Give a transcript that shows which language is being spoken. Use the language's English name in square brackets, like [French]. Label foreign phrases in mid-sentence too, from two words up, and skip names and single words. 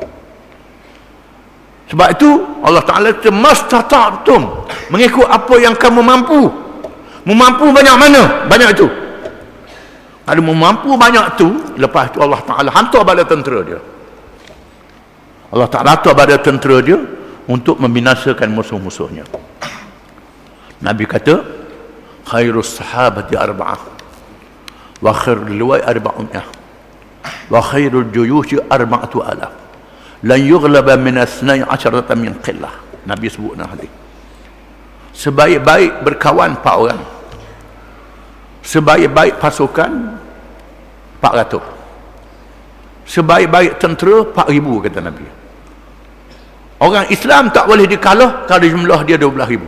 [Malay] Sebab itu Allah Ta'ala mastata'tum, mengikut apa yang kamu mampu. Mampu banyak mana? Banyak itu. Kalau mampu banyak tu, lepas itu Allah Ta'ala hantar bala tentera dia. Allah Ta'ala hantar bala tentera dia untuk membinasakan musuh-musuhnya. Nabi kata, [Arabic] خير الصحابة أربعة وخير الألوية أربعمائة وخير الجيوش أربعة آلاف لن يغلب من اثني عشر من قلة. [Malay] Nabi sebut dalam hadis, sebaik-baik berkawan 4 orang, sebaik-baik pasukan 400, sebaik-baik tentera 4,000, kata Nabi. Orang Islam tak boleh dikalah kalau jumlah dia 12,000.